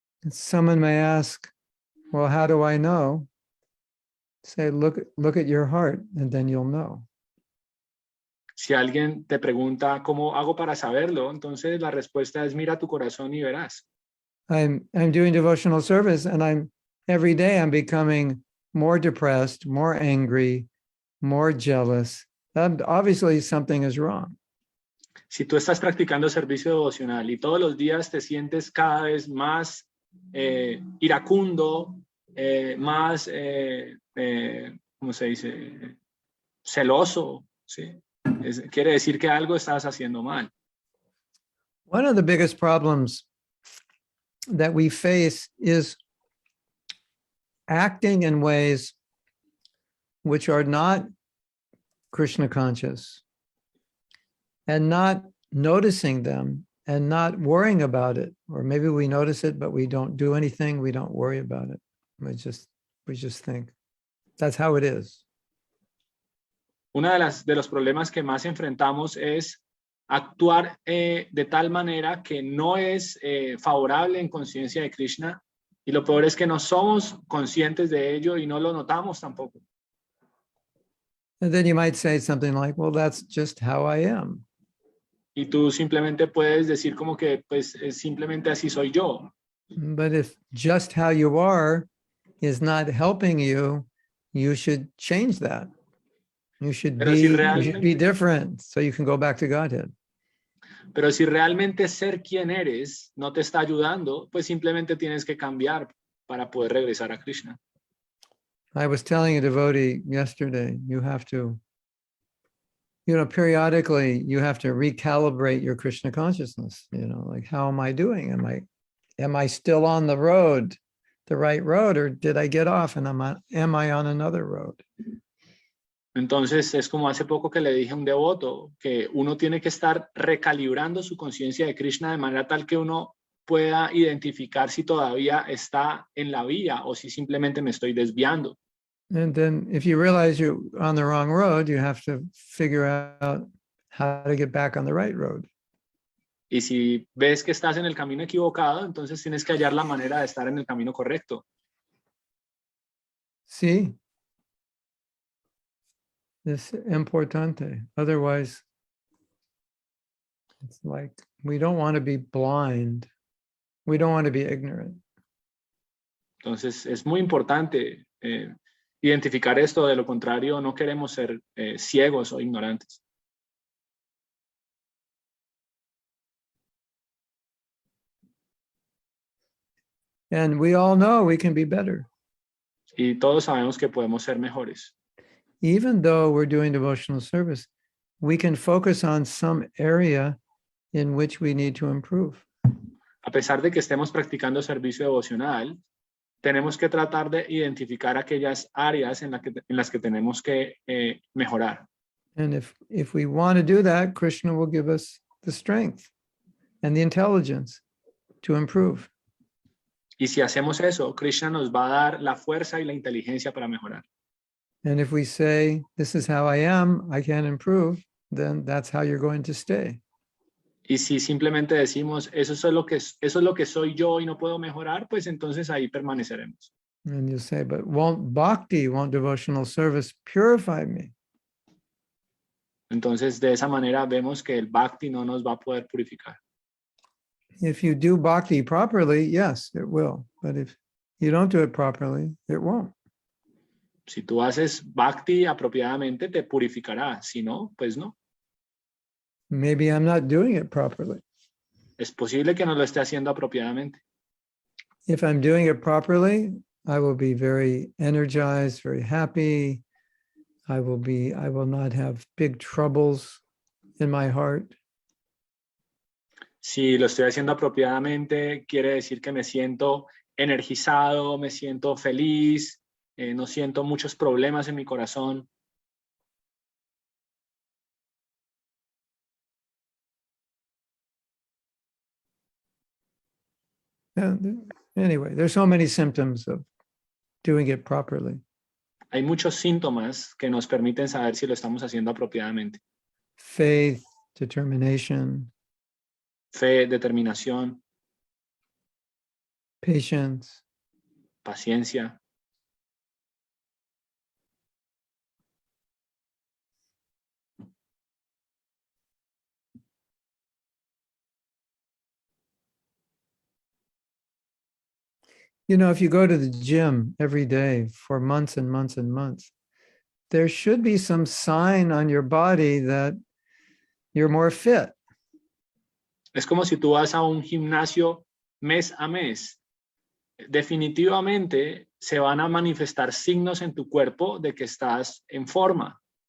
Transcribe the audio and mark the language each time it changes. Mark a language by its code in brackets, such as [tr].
[en] Someone may ask, well, how do I know? Say, look at your heart, and then you'll know. [es] Si alguien te pregunta cómo hago para saberlo, entonces la respuesta es mira tu corazón y verás. [en] I'm doing devotional service, and every day I'm becoming more depressed, more angry, more jealous. Obviously something is wrong. [es] Si tú estás practicando servicio devocional y todos los días te sientes cada vez más iracundo, más, ¿cómo se dice? Celoso, ¿sí? Quiere decir que algo estás haciendo mal. [en] One of the biggest problems that we face is acting in ways which are not Krishna conscious, and not noticing them and not worrying about it. Or maybe we notice it, but we don't do anything. We don't worry about it. We just think that's how it is. [es] Uno de los problemas que más enfrentamos es actuar de tal manera que no es favorable en conciencia de Krishna, y lo peor es que no somos conscientes de ello y no lo notamos tampoco. [en] And then you might say something like, well, that's just how I am. [es] Y tú simplemente puedes decir como que pues simplemente así soy yo. [en] But if just how you are is not helping you, you should change that. You should be different so you can go back to Godhead. [es] Pero si realmente ser quien eres no te está ayudando, pues simplemente tienes que cambiar para poder regresar a Krishna. [en] I was telling a devotee yesterday, you have to, periodically you have to recalibrate your Krishna consciousness. Like, how am I doing? Am I still on the road, the right road, or did I get off and am I on another road? [es] Entonces es como hace poco que le dije a un devoto que uno tiene que estar recalibrando su conciencia de Krishna de manera tal que uno pueda identificar si todavía está en la vía o si simplemente me estoy desviando. [en] And then if you realize you're on the wrong road, you have to figure out how to get back on the right road. [es] Y si ves que estás en el camino equivocado, entonces tienes que hallar la manera de estar en el camino correcto. Sí. Es importante. [en] Otherwise, it's like we don't want to be blind. We don't want to be ignorant. [es] Entonces es muy importante identificar esto, de lo contrario no queremos ser ciegos o ignorantes. [en] And we all know we can be better. [es] Y todos sabemos que podemos ser mejores. [en] Even though we're doing devotional service, we can focus on some area in which we need to improve. [es] A pesar de que estemos practicando servicio devocional, tenemos que tratar de identificar aquellas áreas en las que tenemos que mejorar. [en] And if we want to do that, Krishna will give us the strength and the intelligence to improve. [es] Y si hacemos eso, Krishna nos va a dar la fuerza y la inteligencia para mejorar. [en] And if we say, this is how I am, I can't improve, then that's how you're going to stay. [es] Y si simplemente decimos, eso es lo que soy yo y no puedo mejorar, pues entonces ahí permaneceremos. [en] And you say, but won't devotional service purify me? [es] Entonces de esa manera vemos que el bhakti no nos va a poder purificar. [en] If you do bhakti properly, yes, it will. But if you don't do it properly, it won't. [es] Si tú haces bhakti apropiadamente, te purificará. Si no, pues no. [en] Maybe I'm not doing it properly. [es] Es posible que no lo esté haciendo apropiadamente. [en] If I'm doing it properly, I will be very energized, very happy. I will not have big troubles in my heart. [es] Si lo estoy haciendo apropiadamente, quiere decir que me siento energizado, me siento feliz, no siento muchos problemas en mi corazón. [en] Anyway, there's so many symptoms of doing it properly. [es] Hay muchos síntomas que nos permiten saber si lo estamos haciendo apropiadamente. [en] Faith, determination, [es] Fe, determinación, [en] patience, [es] paciencia. [en] You know, if you go to the gym every day for months and months and months, there should be some sign on your body that you're more fit. [es] Es como si tú vas a un gimnasio mes a mes. Definitivamente se van a manifestar signos en tu cuerpo de que estás en forma.